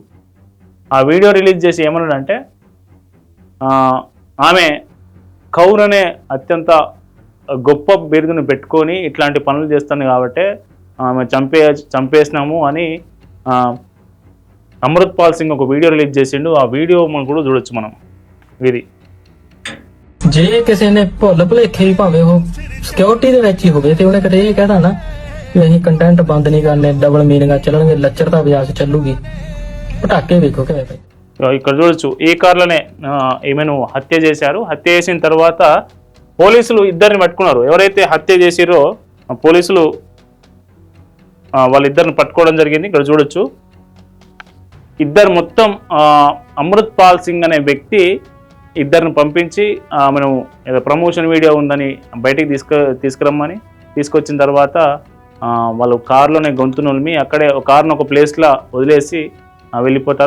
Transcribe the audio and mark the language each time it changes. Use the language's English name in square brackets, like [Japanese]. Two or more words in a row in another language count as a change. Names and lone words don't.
[Telugu] ఆ వీడియో రిలీజ్ చేసి ఏమన్నాడంటే ఆమె కౌర్ అనే అత్యంత గొప్ప బిరుదును పెట్టుకొని ఇట్లాంటి పనులు చేస్తుంది కాబట్టి ఆమె చంపేసినాము అని అమృత్పాల్ సింగ్ ఒక వీడియో రిలీజ్ చేసిండు. ఆ వీడియో మనం కూడా చూడొచ్చు మనం. ఇది [Punjabi] ਜੇ ਕਿਸੇ ਨੇ ਭੁੱਲ ਭੁਲੇਖੇ ਹੀ ਭਾਵੇਂ ਉਹ ਸਿਕਿਉਰਿਟੀ ਦੇ ਵਿੱਚ ਹੀ ਹੋਵੇ ਤੇ ਉਹਨੇ ਕਦੇ ਇਹ ਕਹਿਣਾ ਨਾ ਕਿ ਅਸੀਂ ਕੰਟੈਂਟ ਬੰਦ ਨਹੀਂ ਕਰਨੇ, [English] double meanings [Punjabi] ਚੱਲਣਗੇ, ਲੱਚਰਤਾ ਵਿਆਸ ਚੱਲੂਗੀ, పటాకే ਵੇਖੋ ਕਿਵੇਂ ਪਏ. [Telugu] ఇక్కడ చూడొచ్చు ఈ కార్లోనే ఈమెను హత్య చేశారు. హత్య చేసిన తర్వాత పోలీసులు ఇద్దరిని పట్టుకున్నారు. ఎవరైతే హత్య చేసిరో పోలీసులు వాళ్ళిద్దరిని పట్టుకోవడం జరిగింది. ఇక్కడ చూడొచ్చు ఇద్దరు మొత్తం అమృత్పాల్ సింగ్ అనే వ్యక్తి ఇద్దరిని పంపించి మనం ఏదో ప్రమోషన్ వీడియో ఉందని బయటికి తీసుకురమ్మని తీసుకొచ్చిన తర్వాత వాళ్ళు కారులోనే గొంతు నులిమి అక్కడే కారును ఒక ప్లేస్లో వదిలేసి వెళ్ళిపోతారు.